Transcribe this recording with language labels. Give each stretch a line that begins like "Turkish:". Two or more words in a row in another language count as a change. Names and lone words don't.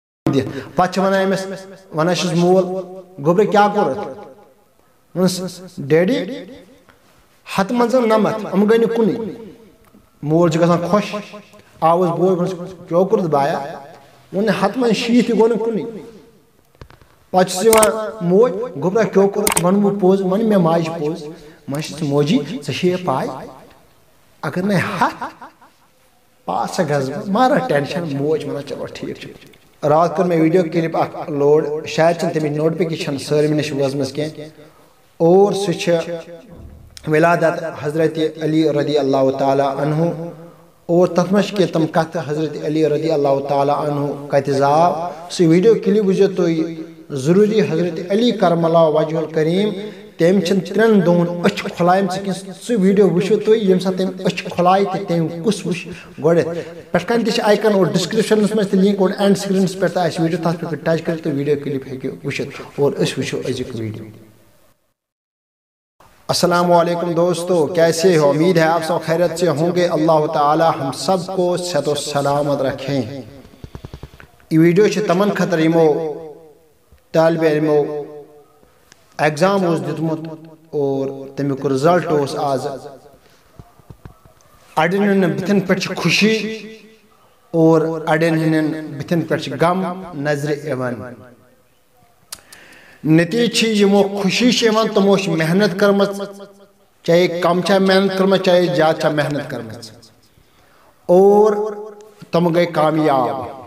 Kashmiri: پتہ ونان چھس مول گوبرے کیا کورت ڈیڈی ہتھ منٛز نمتھ ام گئی نہٕ کُنُے مول چھُ گژھان خۄش آوُس بوے کیٛاہ کوٚرُتھ بایا ووٚن ہتھ منٛز 60 تہِ گوٚو نہٕ کُنُے پتہٕ چھُس یِوان موج گوبرا کیٛاہ کوٚرُتھ وَن بہٕ پوٚز وَن مےٚ ماجہِ پوٚز وۄنۍ چھُس موجی ژےٚ چھے پاے اگر نَے ہتھ پاس گژھٕ بہٕ مارا ٹینشن موج وَنان چلو ٹھیٖک چھُ رات کٔر مےٚ ویٖڈیو کلپ اکھ لوڈ شاید چھنہٕ تمِچ نوٹفکیشن سٲلمہِ نِش وٲژمٕژ کینٛہہ اور سُہ چھِ ولادت حضرت علی
Arabic: رضی اللہ تعالیٰ عنہ
Kashmiri: اور تتھ منٛز چھِ کینٛہہ تِم کتھٕ حضرت علی
Arabic: رضی اللہ تعالیٰ عنہ
Kashmiri: کتہِ زاو سُہ ویٖڈیو کلپ وٕچھزیو تُہۍ ضروٗری حضرت علی
Arabic: کرم اللہ وجہ الکریم
Kashmiri: تٔمۍ چھِنہٕ 3 دۄہن أچھ کھۄلایمژٕ کینٛہہ سُہ ویٖڈیو وٕچھِو تُہۍ ییٚمہِ ساتہٕ تٔمۍ أچھ کھۄلایہِ تہٕ تٔمۍ کُس وٕچھ گۄڈٕنٮ۪تھ پٮ۪ٹھٕ کَنۍ تہِ چھِ آیکن اور ڈسکرپشنس منٛز تہِ لِنک اور اینڈ سکریٖنس پٮ۪ٹھ تہِ آسہِ ویٖڈیو تتھ پٮ۪ٹھ ٹچ کٔرِتھ تہٕ ویٖڈیو کلپ ہیٚکِو وٕچھِتھ اور أسۍ وٕچھو أزیُک ویٖڈیو
Arabic: السلام علیکم
Urdu: دوستو کیسے ہو امید ہے آپ سب خیریت سے ہوں گے اللہ تعالی ہم سب کو صحت و سلامت رکھیں
Kashmiri: یہ ویڈیو چھ تمن خطر یمو طالب علمو ایگزام اوس دیتمت اور تمیک رزلٹ اوس آز اڑین ہن بتن پہ خوشی اور اڑین ہن بتن پہ غم نظر ایوان نتیجہ یمو خوشی یوان تمو محنت کرمت چاہے کم چھا محنت کرمت چاہے زیادہ چھا محنت کرمت اور تم گئی کامیاب